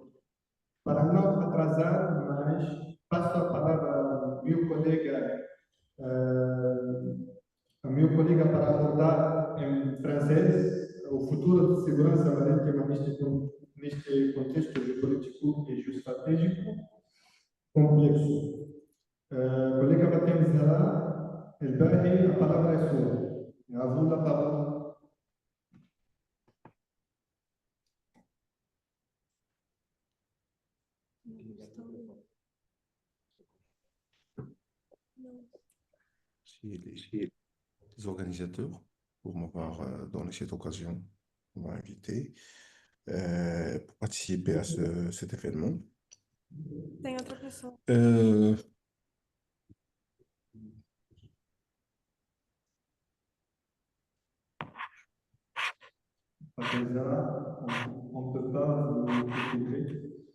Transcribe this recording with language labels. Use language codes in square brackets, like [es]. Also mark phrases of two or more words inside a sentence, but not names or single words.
[pt] Para não atrasar mais, passo a palavra ao meu colega para abordar em francês o futuro de segurança marítima neste contexto geopolítico e geoestratégico complexo. Colega Batem Zara, الباقي a palavra é sua. [fr] À vous la parole. Les organisateurs pour m'avoir donné cette occasion, m'ont invité pour participer à cet événement. [pt] Tem outra pessoa. [fr] On ne peut pas vous écouter.